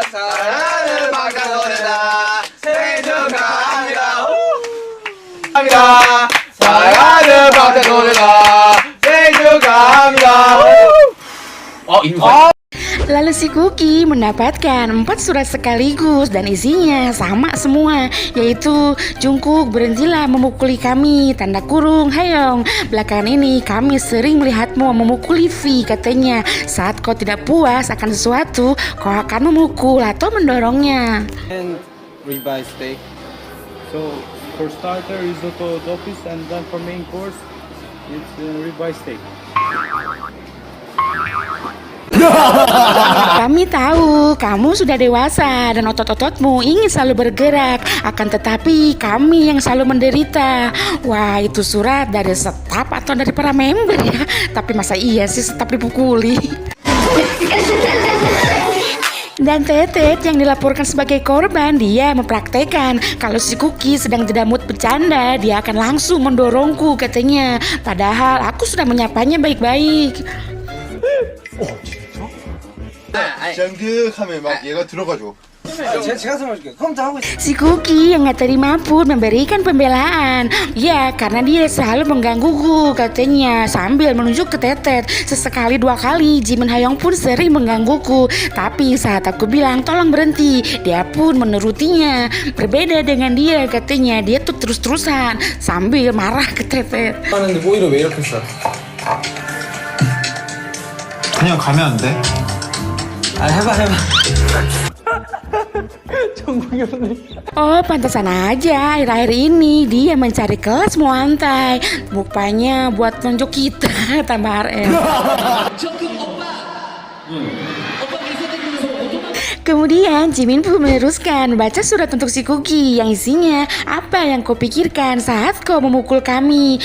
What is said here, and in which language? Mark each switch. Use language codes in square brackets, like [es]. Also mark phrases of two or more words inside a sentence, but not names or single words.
[id] Lalu si Kuki mendapatkan 4 surat sekaligus dan isinya sama semua, yaitu Jungkook berhentilah memukuli kami, tanda kurung Haeyoung. Belakangan ini kami sering melihatmu memukuli V, katanya. Saat kau tidak puas akan sesuatu, kau akan memukul atau mendorongnya. [en] And ribeye steak. So for starter risotto dopis, and then for main course it's ribeye steak. [id] Kami tahu kamu sudah dewasa dan otot-ototmu ingin selalu bergerak, akan tetapi kami yang selalu menderita. Wah, itu surat dari staf atau dari para member ya? Tapi masa iya sih staf dipukuli? Dan Tetet yang dilaporkan sebagai korban, dia mempraktekkan kalau si Kuki sedang tidak mood bercanda, dia akan langsung mendorongku, katanya. Padahal aku sudah menyapanya baik-baik. [ko] 짱득하면 막 얘가 들어가죠. [id] Si Cookie yang gak terima pun memberikan pembelaan. Ya, karena dia selalu menggangguku katanya sambil menunjuk ke Tetet. Sesekali 2 kali Jimin Hayong pun sering menggangguku. Tapi saat aku bilang tolong berhenti, dia pun menurutinya. Berbeda dengan dia katanya, dia tuh terus-terusan sambil marah ke Tetet. [ko] 그냥 가면 안 돼? [id] Oh, pantasan aja akhir-akhir ini dia mencari kelas Muay. Mukanya buat nunjuk kita tambah RM. Kemudian Jimin pun meneruskan baca surat untuk si Cookie yang isinya, apa yang kau pikirkan saat kau memukul kami?